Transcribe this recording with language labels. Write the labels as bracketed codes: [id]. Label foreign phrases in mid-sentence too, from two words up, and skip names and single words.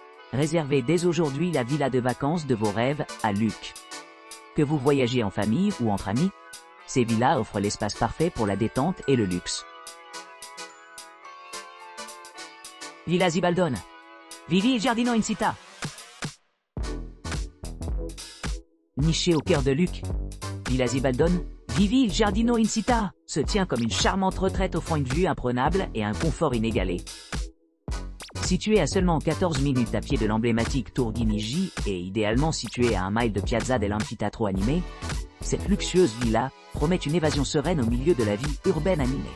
[fr] Réservez dès aujourd'hui la villa de vacances de vos rêves à Luc. Que vous voyagiez en famille ou entre amis, ces villas offrent l'espace parfait pour la détente et le luxe. Villa Zibaldone. [it] Vivi il giardino in città. [fr] Nichée au cœur de Luc, Villa Zibaldone, [it] Vivi il giardino in città, [fr] se tient comme une charmante retraite offrant une vue imprenable et un confort inégalé. Située à seulement 14 minutes à pied de l'emblématique Tour Guinigi et idéalement située à 1 mile de Piazza dell'Anfiteatro animé, cette luxueuse villa promet une évasion sereine au milieu de la vie urbaine animée.